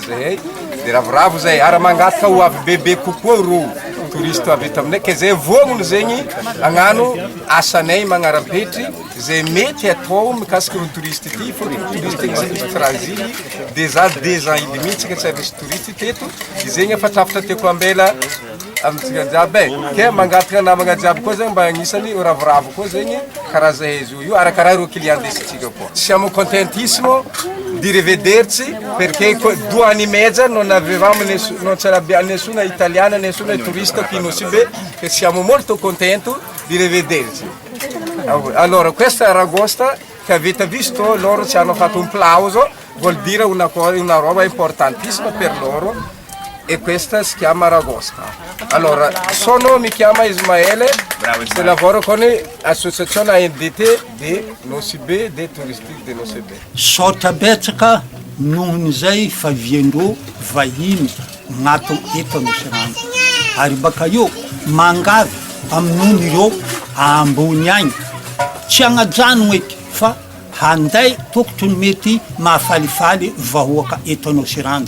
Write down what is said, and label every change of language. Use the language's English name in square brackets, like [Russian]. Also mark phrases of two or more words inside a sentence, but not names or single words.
[Malagasy] zay de ravoravo zay ara mangataka ho avy bebe kokoa ro touriste avy eto aminay ke zay vognony zegny agnano asanay magnarapetry zay mety atao mikasiky ro touriste ty fô touriste misy transit [French] des ans et demi [Malagasy] tsika tsy misy touriste teto zegny efa trafitra tiako ambela amintsika jiaby ke mangataka namagna jiaby koa zegny mba agnisany ravoravo koa zegny karaha zay izy io arakaraha ro client desitsika koa. [Italian] Siamo contentissimo di rivederci perché 2 anni e mezzo non avevamo non c'era nessuna italiana, nessuna turista qui in Nosy Be e siamo molto contenti di rivederci. Allora questa aragosta che avete visto, loro ci hanno fatto un plauso, vuol dire una roba importantissima per loro e questa si chiama aragosta. Allora, mi chiamo Ismaele, e lavoro con l'associazione ANDT di Nosy Be, dei turisti di Nosy Be. [Malagasy] Sota betsaka nohon'izay fa viandreo vahiny gn'ato eto Nosy Rano. Ary baka eo mangavy amin'ony ireo ambony agny. Tsy agnajano eky fa handay tokotry ny mety mahafalifaly vahoaka eto Nosy Rano.